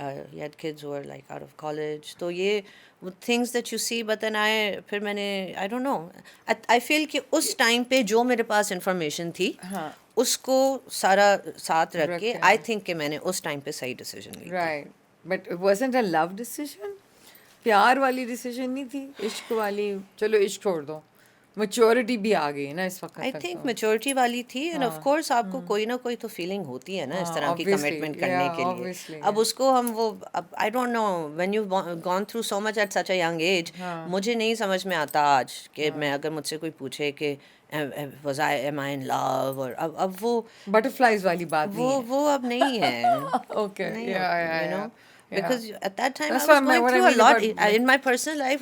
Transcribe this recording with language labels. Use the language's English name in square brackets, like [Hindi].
[English] He had kids who were like out of college. [Urdu] تو یہ [English] things that you see, but then [Urdu] پھر میں نے [English] I don't know, I feel [Urdu] کہ اس time پہ جو میرے پاس انفارمیشن تھی اس کو سارا ساتھ رکھ کے [English] I think [Urdu] کہ میں نے اس ٹائم پہ صحیح ڈیسیژن لی. [English] Right. But it wasn't a love decision? [Urdu] پیار والی ڈیسیژن نہیں تھی, عشق والی. چلو عشق چھوڑ دو, میچورٹی بھی آ گئی نا اس وقت. [English] I think [Urdu] میچورٹی والی تھی. اینڈ آف کورس آپ کو کوئی نہ کوئی تو فیلنگ ہوتی ہے نا اس طرح کی کمٹمنٹ کرنے کے لیے. اب اس کو ہم وہ [English] I don't know when you gone through so much at such a young age, [Urdu] مجھے نہیں سمجھ میں آتا آج کہ میں اگر مجھ سے کوئی پوچھے کہ [English] was I am I in love, [Urdu] اور اب وہ بٹرفلائز والی بات وہ اب نہیں ہے. [English] Okay. Yeah. Because at that time I was going through a lot in my personal life.